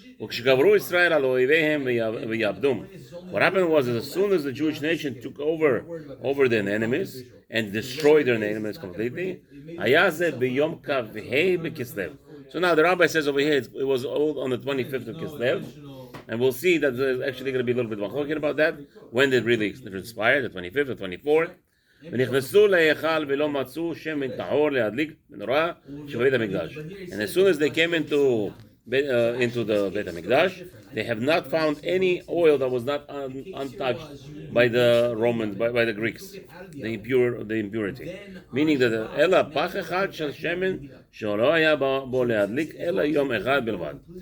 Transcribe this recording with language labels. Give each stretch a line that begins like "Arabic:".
Hebrew: וכשגברו ישראל על אויביהם ויעבדום.
English: What happened was that as soon as the Jewish nation took over their enemies and destroyed their enemies completely,
Hebrew: היה זה ביום כ"ה בכסלו.
English: So now the rabbi says over here it was all on the 25th of Kislev, and we'll see that there's actually going to be a little bit more talking about that. When did it really transpire? The 25th or 24th?
Hebrew: ונכנסו להיכל ולא מצאו שמן טהור להדליק מנורה שבבית המקדש.
English: And as soon as they came into the Beit HaMikdash, they have not found any oil that was not untouched by the Romans, by the Greeks, the impurity. Meaning that
Hebrew: אלא פח אחד של שמן שלא היה בו להדליק אלא יום אחד בלבד.